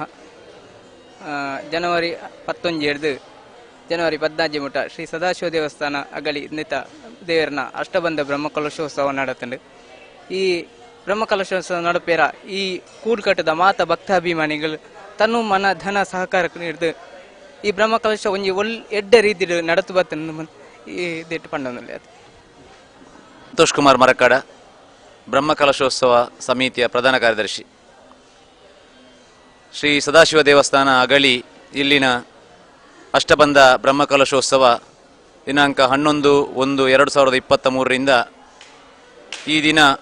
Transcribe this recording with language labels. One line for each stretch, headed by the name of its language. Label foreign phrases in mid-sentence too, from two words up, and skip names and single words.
Tulu: ಜನವರಿ 11 ಜನವರಿ 14 ಮುಟ ಶ್ರೀ ಸದಾಶಿವ ದೇವಸ್ಥಾನ ಅಗಲಿ ನಿತ ದೇವರನ ಅಷ್ಟಬಂಧ ಬ್ರಹ್ಮಕಲಶೋತ್ಸವ ನಡೆತಂಡು. ಈ ಬ್ರಹ್ಮಕಲಶೋತ್ಸವ ನಡುಪೇರ ಈ ಕೂಡ್ಕಟ್ಟದ ಮಾತ ಭಕ್ತಾಭಿಮಾನಿಗಳು ತನ್ನ ಮನ ಧನ ಸಹಕಾರ ನೀಡಿದು ಈ ಬ್ರಹ್ಮಕಲಶ ಒಂಜಿ ಎಡ್ಡ ರೀತಿ ನಡೆತು ಬರ್ತಂದು ಈ ದಿಟ್ಟು ಪಂಡನಲ್ಲಿ ಅದು.
Kannada: ಸಂತೋಷ್ ಕುಮಾರ್ ಮರಕಾಡ, ಬ್ರಹ್ಮಕಲಶೋತ್ಸವ ಸಮಿತಿಯ ಪ್ರಧಾನ ಕಾರ್ಯದರ್ಶಿ. ಶ್ರೀ ಸದಾಶಿವ ದೇವಸ್ಥಾನ ಅಗಳಿ ಇಲ್ಲಿನ ಅಷ್ಟಬಂಧ ಬ್ರಹ್ಮಕಲಶೋತ್ಸವ ದಿನಾಂಕ 11/1/2023ರಿಂದ ಈ ದಿನ